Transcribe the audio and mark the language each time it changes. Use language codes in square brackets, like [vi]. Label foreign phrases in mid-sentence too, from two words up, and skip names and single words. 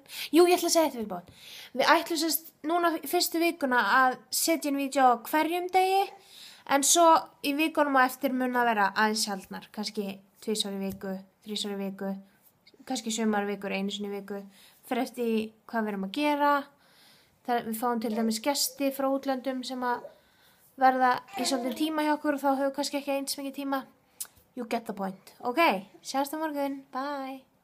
[is] Jú, ég ætla að segja þetta viðbót. Við ætlum sérst núna fyrstu vikuna að setja inn vídeo á hverjum degi, en svo í vikunum á eftir mun að vera aðeins sjaldnar, kannski 2 í viku, 3 í viku, kannski sumarvikur, 1 sinni í viku, fyrir eftir hvað við erum að gera. Við fáum til dæmis gesti frá útlöndum sem að verða í svolítið tíma hjá okkur og þá höfum kannski ekki eins mikið tíma. [en] You get the point. [is] Ok, sjáumst á morgun. Bye.